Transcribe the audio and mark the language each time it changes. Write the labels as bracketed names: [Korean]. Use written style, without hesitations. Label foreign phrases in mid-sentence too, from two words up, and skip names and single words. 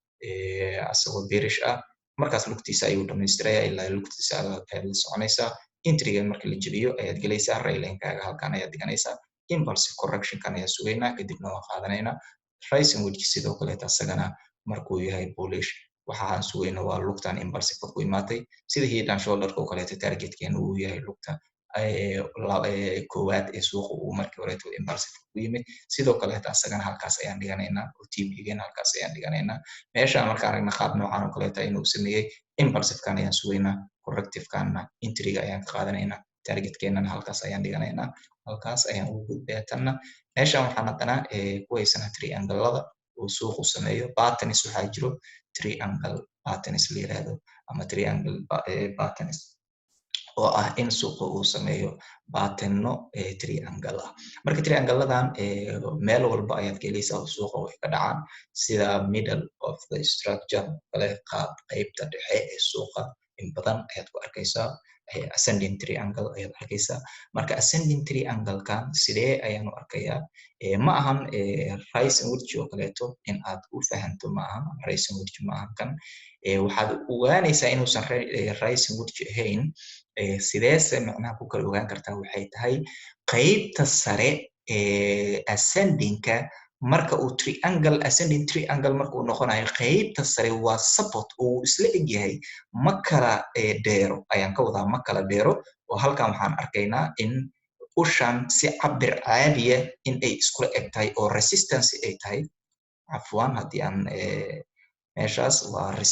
[Somali] asagoo bearish ah markaas lugtiisa ayuu dhamaystiraya ilaa lugtiisa ayaad la soconaysaa entry-ga marka la jebiyo ayaad gelaysaa rayline-kaaga halkan ayaad dhiganaysaa [English] impulsive correction-kan [Somali] ayaa sugaynaa kadibna waa qaadanaynaa [English] rising wedge [Somali] sidoo kaleeta asagana markuu yahay bullish waxaan sugayna waa lugtan impulsive ku imaatay sida [English] head and shoulder-ka [Somali] oo kaleeta targetkeena uu yahay lugta koowaad ee suuqa uu markii horeeto impulsive ku yimid sidoo kaleeta asagana halkaas ayaan dhiganaynaa oo TP-geena halkaas ayaan dhiganaynaa meeshaan marka aragna qaab noocan oo kaleeta inuu sameeyey impulsive-kan ayaan sugaynaa corrective-kanna entry-ga ayaan ka qaadanaynaa targetkeenana halkaas ayaan dhiganaynaa halkaas ayaan ugu gudbaya tanna meeshaan waxaan haddana ku haysanaa triangle-lada uu suuqu sameeyo patterns waxaa jiro [English] triangle patterns [Somali] la yiraahdo ama [English] triangle patterns [Somali] oo ah in suuqa uu sameeyo patterno triangle ah marka triangle-ladan meel walba ayaad ka helaysaa oo suuqa way ka dhacaan sida [English] middle of the structure [Somali] kale qaybta dhexe ee suuqa in badan ayaad ku arkaysaa [English] ascending triangle [Somali] ayaad arkaysaa marka [English] ascending triangle-kan [Somali] sidee ayaan u arkayaa ma ahan [English] rising wedge [Somali] oo kaleeto in aad u fahanto ma ahan [English] rising wedge [Somali] ma ahan kan waxaad ogaanaysaa inuusan [English] rising wedge [Somali] ahayn sideese macnaha ku kala ogaan kartaa waxay tahay qaybta sare ascending-ka marka uu [English] triangle ascending triangle [Somali] marka uu noqonayo qaybta sare waa support oo isla eg yahay ma kala dheero ayaan ka wadaa ma kala dheero oo halkan waxaan arkaynaa in ushan si cabir caadiya in ay iskula eg tahay oo resistance ay tahay afwan haddii aan meeshaas waa